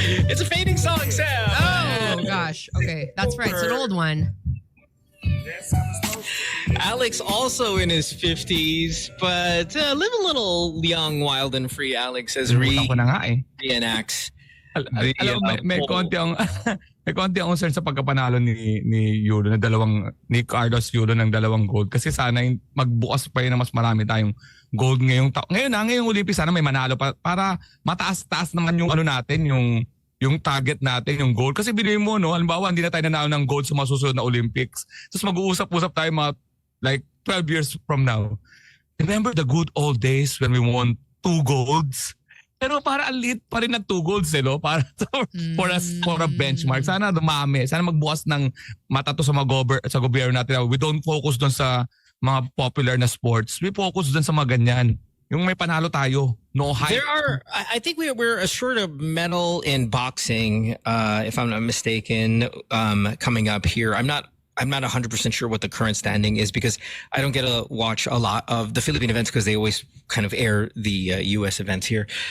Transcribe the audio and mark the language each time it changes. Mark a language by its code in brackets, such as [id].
[en] It's a fading song, Sam. Oh gosh. Okay, that's right. It's an old one. Alex also in his 50s, but live a little young, wild, and free. Alex as [tl] Ako na nga eh. [en] reenacts. [tl] Alam mo, may konti ang concern sa pagkapanalo ni Yulo ni Carlos Yulo ng 2 gold kasi sana magbukas pa yun na mas marami tayong gold ngayong taon. Ngayong Olympics sana may manalo pa para mataas-taas naman yung ano natin, yung target natin, yung gold. Kasi bilhin mo, no, halimbawa hindi na tayo nanalo ng gold sa mga susunod na Olympics. Tapos mag-uusap-usap tayo mga [en] like 12 years from now. Remember the good old days when we won 2 golds? [tl] Pero para ang liit pa rin ng 2 golds, no? Para [en] for a benchmark. [tl] Sana dumami. Sana magbukas ng mata to sa sa gobyerno natin. [en] We don't focus [tl] doon sa mga popular na sports. [en] We focus [tl] doon sa mga ganyan. Yung may panalo tayo. [en] No hype. I think we're assured a medal in boxing, if I'm not mistaken, coming up here. I'm not 100% sure what the current standing is because I don't get to watch a lot of the Philippine events because they always kind of air the U.S. events here.